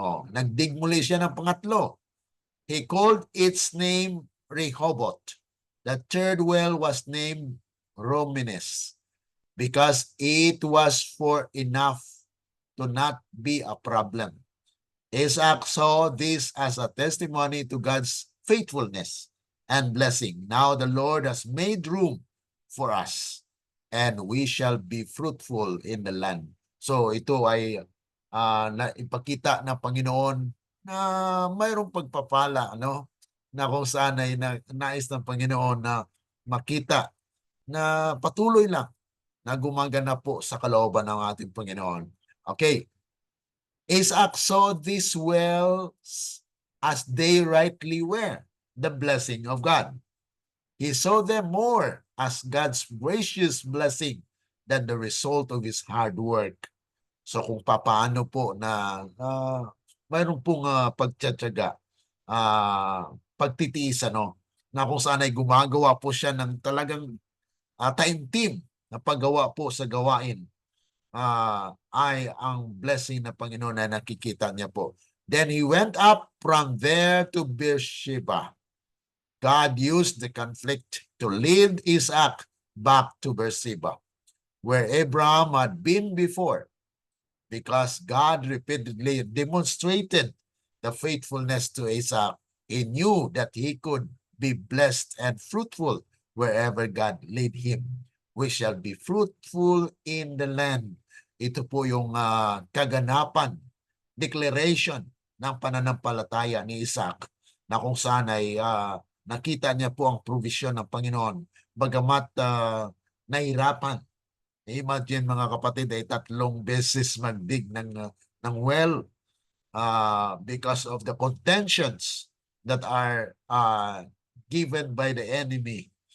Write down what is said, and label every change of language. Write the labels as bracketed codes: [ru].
[tl] Nagdig muli siya ng pangatlo. [en] He called its name Rehoboth. The third well was named Romenes because it was for enough to not be a problem. Isaac saw this as a testimony to God's faithfulness and blessing. Now the Lord has made room for us and we shall be fruitful in the land. [tl] So ito ay ipakita na Panginoon na mayroong pagpapala, ano, na kung saan ay nais ng Panginoon na makita na patuloy lang na gumaganap po sa kalooban ng ating Panginoon. Okay. [en] Isaac saw these wells as they rightly were, the blessing of God. He saw them more as God's gracious blessing than the result of his hard work. [tl] So kung papaano po na mayroon pong pagtsatsaga, pagtitiis, ano, na kung saan ay gumagawa po siya ng talagang taimtim na paggawa po sa gawain, ay ang blessing na Panginoon na nakikita niya po. [en] Then he went up from there to Beersheba. God used the conflict to lead Isaac back to Beersheba, where Abraham had been before, because God repeatedly demonstrated the faithfulness to Isaac. He knew that he could be blessed and fruitful wherever God led him. We shall be fruitful in the land. [tl] Ito po yung kaganapan, declaration ng pananampalataya ni Isaac, na kung saan ay nakita niya po ang provision ng Panginoon. Bagamat nahirapan. Imagine mga kapatid ay 3 beses magdig ng well [en] because of the contentions that are given by the enemy.